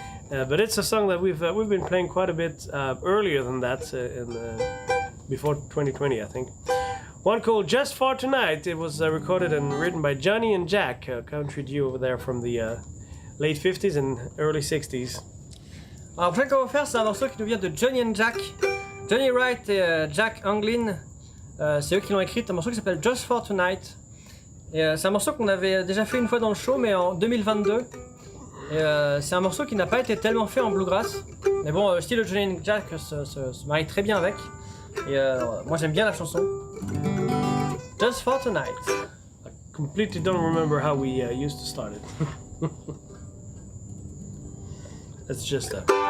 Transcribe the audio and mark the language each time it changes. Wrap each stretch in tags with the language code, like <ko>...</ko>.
<en>But it's a song that we've been playing quite a bit earlier than that, before 2020, I think. One called "Just for Tonight." It was recorded and written by Johnny and Jack, a country duo over there from the late 50s and early 60s.</en> <fr>Alors, le qu'on va faire, c'est un morceau qui nous vient de Johnny and Jack. Johnny Wright et Jack Anglin, c'est eux qui l'ont écrit. Un morceau qui s'appelle Just for Tonight. Et c'est un morceau qu'on avait déjà fait une fois dans le show, mais en 2022. Et c'est un morceau qui n'a pas été tellement fait en</fr> <en>bluegrass.</en> <fr>Mais bon, le style de Johnny and Jack se marie très bien avec. Et moi j'aime bien la chanson.</fr> <en>Just for Tonight. I completely don't remember how we used to start it. It's just a...</en>